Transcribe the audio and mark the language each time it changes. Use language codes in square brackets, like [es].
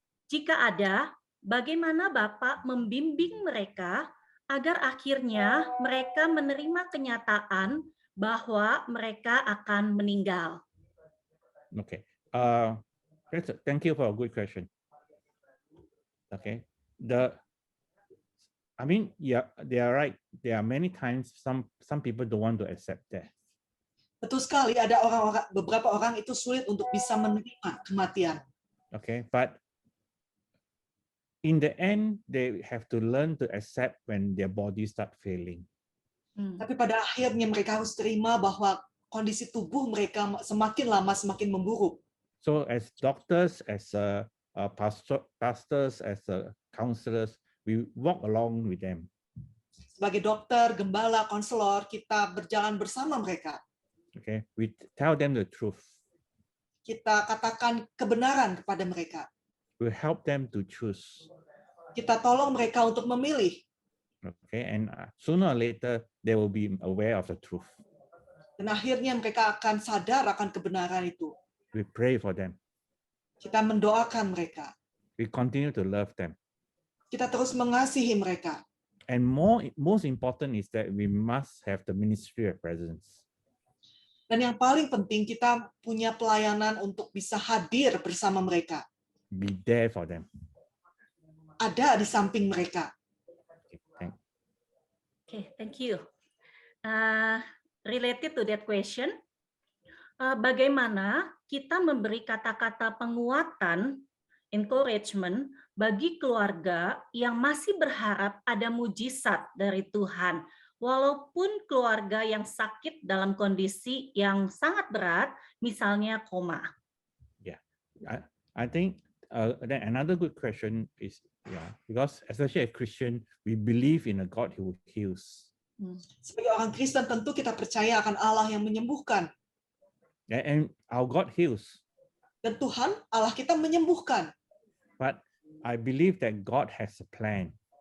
[id] Jika ada, bagaimana Bapak membimbing mereka agar akhirnya mereka menerima kenyataan bahwa mereka akan meninggal? [en] Okay. Thank you for a good question. Okay. I mean, yeah, they are right. There are many times some people don't want to accept death. [id] Betul sekali, ada beberapa orang itu sulit untuk bisa menerima kematian. [en] Okay, but in the end, they have to learn to accept when their body start failing. [id] Tapi pada akhirnya mereka harus terima bahwa kondisi tubuh mereka semakin lama semakin memburuk. [en] So as doctors, as pastors, as counselors, we walk along with them. [id] Sebagai dokter, gembala, konselor, kita berjalan bersama mereka. [en] Okay, we tell them the truth. [id] Kita katakan kebenaran kepada mereka. [en] We help them to choose. [id] Kita tolong mereka untuk memilih. [en] Okay, and sooner or later they will be aware of the truth. [id] Dan akhirnya mereka akan sadar akan kebenaran itu. [en] We pray for them. [id] Kita mendoakan mereka. [en] We continue to love them. [id] Kita terus mengasihi mereka. [en] And most important is that we must have the ministry of presence. [id] Dan yang paling penting kita punya pelayanan untuk bisa hadir bersama mereka. [en] Be there for them. [id] Ada di samping mereka. [en] Okay, thank you. Related to that question, [id] bagaimana kita memberi kata-kata penguatan, encouragement bagi keluarga yang masih berharap ada mujizat dari Tuhan, walaupun keluarga yang sakit dalam kondisi yang sangat berat, misalnya koma. [en] Yeah, I think then another good question is Yeah, because especially as Christian, we believe in a God who heals. [id] Sebagai orang Kristen tentu kita percaya akan Allah yang menyembuhkan. [en] And our God heals. [id] Dan Tuhan, Allah kita menyembuhkan. [en] But I believe that God has a plan.